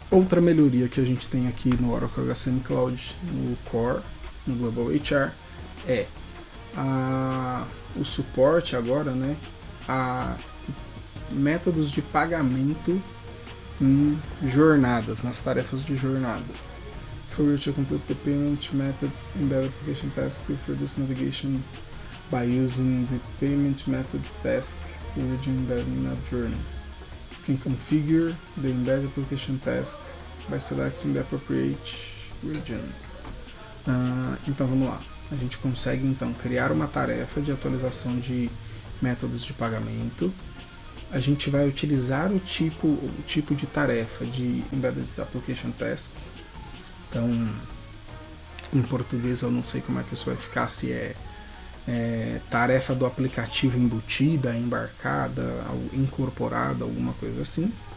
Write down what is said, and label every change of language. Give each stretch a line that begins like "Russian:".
Portuguese: Outra melhoria que a gente tem aqui no Oracle HCM Cloud, no Core, no Global HR, é o suporte agora, né, a métodos de pagamento em jornadas, nas tarefas de jornada.
English: For you to complete the payment methods embedded application task for this navigation by using the payment methods task region embedded in a journey. You can configure the embedded application task by selecting the appropriate region.
Portuguese: Então vamos lá. A gente consegue então criar uma tarefa de atualização de métodos de pagamento. A gente vai utilizar o tipo de tarefa de Embedded Application Task. Então, em português eu não sei como é que isso vai ficar, se é tarefa do aplicativo embutida, embarcada, incorporada, alguma coisa assim.